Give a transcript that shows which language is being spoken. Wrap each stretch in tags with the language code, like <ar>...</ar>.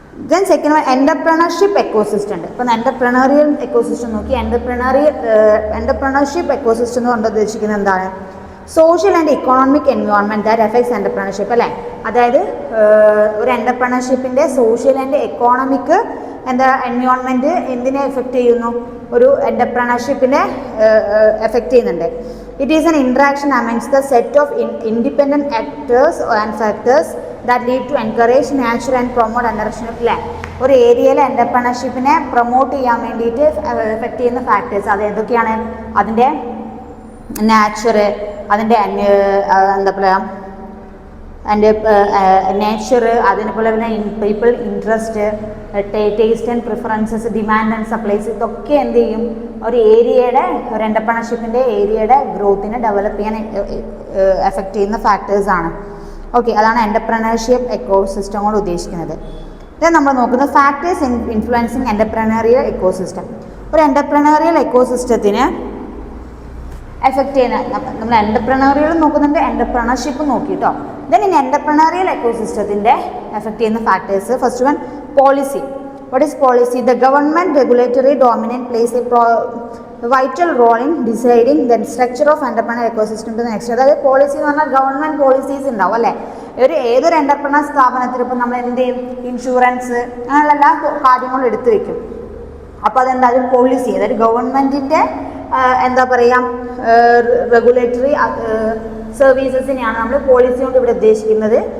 <ml>Then second one entrepreneurship ecosystem ഉണ്ട്. ഇപ്പം entrepreneurial ecosystem നോക്കി, എൻ്റർപ്രണർഷിപ്പ് എക്കോസിസ്റ്റം കൊണ്ട് ഉദ്ദേശിക്കുന്നത് എന്താണ്?</ml> <en>social and economic environment that effects entrepreneurship,</en> <ml>അല്ലേ? അതായത് ഒരു എൻ്റർപ്രണർഷിപ്പിൻ്റെ സോഷ്യൽ ആൻഡ് എക്കോണമിക് എൻവയോൺമെൻറ്റ് എന്തിനെ എഫക്റ്റ് ചെയ്യുന്നു? ഒരു എൻ്റർപ്രണർഷിപ്പിനെ എഫക്റ്റ് ചെയ്യുന്നുണ്ട്.</ml> <en>It is an interaction amongst the set of independent actors and factors that lead to encourage, nurture and promote entrepreneurship.</en> <ml>ഒരു ഏരിയയിലെ എൻ്റർപ്രണർഷിപ്പിനെ promote ചെയ്യാൻ വേണ്ടിയിട്ട് എഫക്റ്റ് ചെയ്യുന്ന ഫാക്ടേഴ്സ് അത് എന്തൊക്കെയാണ്? അതിൻ്റെ നാച്ചർ, അതിൻ്റെ എന്താ പറയുക, അതിൻ്റെ നേച്ചർ, അതിനെപ്പോലെ തന്നെ people interest, taste and preferences, demand and supplies, ഇതൊക്കെ എന്ത് ചെയ്യും, ഒരു ഏരിയയുടെ, ഒരു എൻ്റർപ്രണർഷിപ്പിൻ്റെ ഏരിയയുടെ ഗ്രോത്തിനെ ഡെവലപ്പ് ചെയ്യാൻ എഫക്റ്റ് ചെയ്യുന്ന ഫാക്ടേഴ്സാണ്. ഓക്കെ, അതാണ് എൻ്റർപ്രണർഷിപ്പ് എക്കോസിസ്റ്റം കൊണ്ട് ഉദ്ദേശിക്കുന്നത്. ഇത് നമ്മൾ നോക്കുന്നത്</ml> <en>Factors influencing entrepreneurial ecosystem.</en> <ml>ഒരു എൻ്റർപ്രണറിയൽ എക്കോസിസ്റ്റത്തിന് എഫക്റ്റ് ചെയ്യുന്ന, നമ്മൾ എൻ്റർപ്രണറിയൽ നോക്കുന്നുണ്ട്, entrepreneurship നോക്കിയിട്ടോ. Then in entrepreneurial എക്കോസിസ്റ്റത്തിൻ്റെ effect ചെയ്യുന്ന factors, first one policy.</ml> <en>What is policy? The government regulatory dominant plays a vital role in deciding the structure of entrepreneurial ecosystem to the next.</en> <ml>അതായത് policy എന്ന് പറഞ്ഞാൽ government policies ഉണ്ടാവും, അല്ലേ? ഏതൊരു entrepreneur സ്ഥാപനത്തിൽ ഇപ്പം നമ്മൾ എന്ത് ചെയ്യും, ഇൻഷുറൻസ് അങ്ങനെയുള്ള എല്ലാ കാര്യങ്ങളും എടുത്തു വയ്ക്കും. അപ്പോൾ അതെന്താ, ഒരു പോളിസി, അതായത് ഗവൺമെൻറ്റിൻ്റെ എന്താ പറയുക, റെഗുലേറ്ററി സർവീസസിനെയാണ് നമ്മൾ പോളിസി കൊണ്ട് ഇവിടെ ഉദ്ദേശിക്കുന്നത്.</ml>